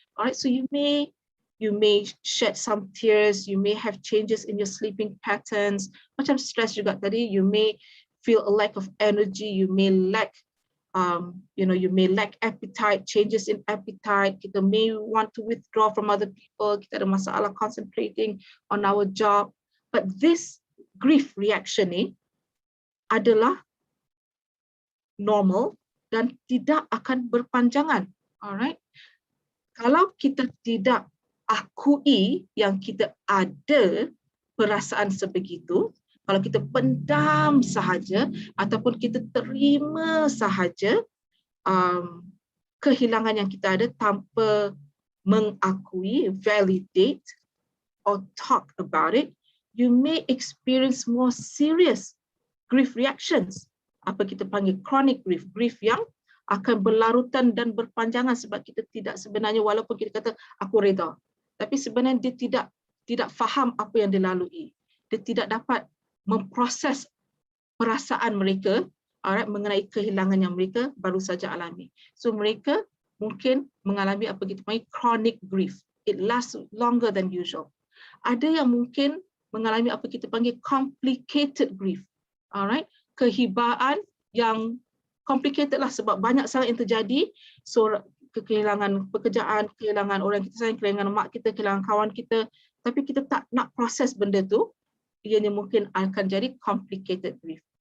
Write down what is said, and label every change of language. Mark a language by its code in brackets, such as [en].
[en] All right, so you may shed some tears, you may have changes in your sleeping patterns, [ms] macam stress juga tadi, [en] you may feel a lack of energy, you may lack you may lack appetite, changes in appetite, kita may want to withdraw from other people, [ms] kita ada masalah [en] concentrating on our job. But this grief reaction [ms] ni adalah normal dan tidak akan berpanjangan. Alright, kalau kita tidak akui yang kita ada perasaan sebegitu, kalau kita pendam sahaja ataupun kita terima sahaja kehilangan yang kita ada tanpa mengakui, [en] validate or talk about it, you may experience more serious grief reactions. [ms] Apa kita panggil chronic grief, grief yang akan berlarutan dan berpanjangan sebab kita tidak sebenarnya, walaupun kita kata aku reda, tapi sebenarnya dia tidak faham apa yang dilalui. Dia tidak dapat memproses perasaan mereka, alright, mengenai kehilangan yang mereka baru saja alami. So mereka mungkin mengalami apa kita panggil chronic grief. [en] It lasts longer than usual. [ms] Ada yang mungkin mengalami apa kita panggil complicated grief. Alright, kehibaan yang complicated lah sebab banyak sangat yang terjadi. So kehilangan pekerjaan, kehilangan orang kita sayang, kehilangan mak kita, kehilangan kawan kita, tapi kita tak nak proses benda tu, ianya mungkin akan jadi complicated grief.